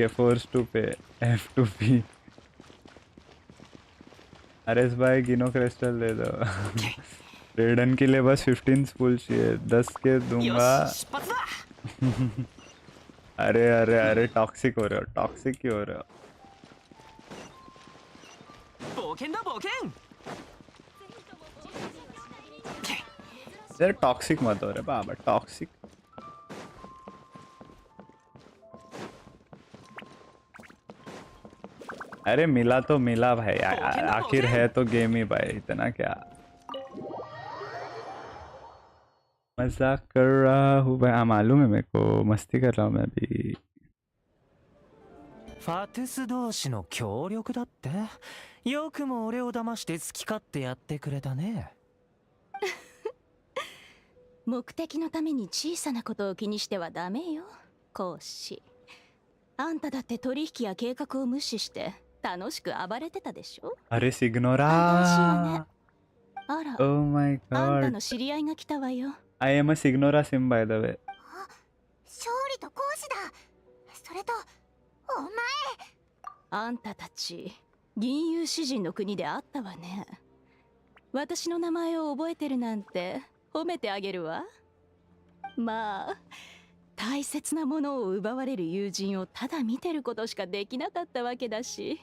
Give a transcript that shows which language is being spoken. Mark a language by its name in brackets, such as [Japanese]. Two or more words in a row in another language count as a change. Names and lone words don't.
[English] force to pay F2P. [Hindi] आरएस भाई गिनो क्रिस्टल दे दो। रेडन के लिए बस 15 स्पूल चाहिए, 10 के दूंगा। अरे अरे अरे टॉक्सिक हो रहे हो, टॉक्सिक क्यों हो रहे हो? [Japanese] 冒険だ冒険 [Hindi] यार टॉक्सिक मत हो रहे बाबा, टॉक्सिक। अरे मिला तो मिला भाई, आखिर है तो गेम ही भाई, इतना क्या मजाक कर रहा हूँ भाई। मालूम है मेरे को, मस्ती कर रहा हूँ मैं भी। [Japanese] ファトゥス同士の協力だって。よくも俺を騙して好き勝手やってくれたね。目的のために小さなことを気にしてはダメよ、講師。あんただって取引や計画を無視して楽しく暴れてたでしょ。あれシグノラー。あら、 [English] Oh my [Japanese] あんた [English] god. [Japanese] の知り合いが来たわよ。 [English] I am a Signora sim by the way. [Japanese] 勝利と講師だ。それとお前、あんたたち銀融詩人の国で会ったわね。私の名前を覚えてるなんて褒めてあげるわ。まあ大切なものを奪われる友人をただ見てることしかできなかったわけだし、